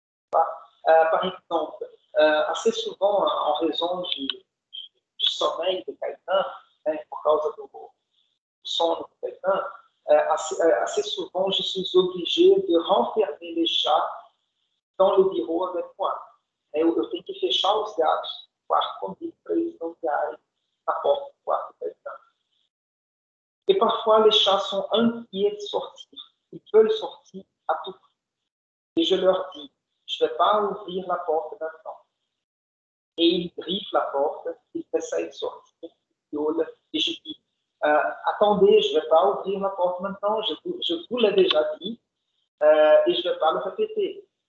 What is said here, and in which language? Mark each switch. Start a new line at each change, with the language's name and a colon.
French: Par exemple, assez souvent, en raison du sommeil de quelqu'un, pour cause du son de quelqu'un, assez souvent, je suis obligé de renfermer les chats dans le bureau avec moi.
Portuguese: Eu tenho que fechar os gatos no quarto comigo para eles não ficarem na porta do quarto do
French: quelqu'un. Et parfois, les chats sont inquiets de sortir. Ils veulent sortir à tout prix. Et je leur dis, je ne vais pas ouvrir la porte maintenant. Et ils griffent la porte, ils essayent de sortir, ils violent. Et je dis, attendez, je ne vais pas ouvrir la porte maintenant, je vous l'ai déjà dit, et je ne vais pas le répéter.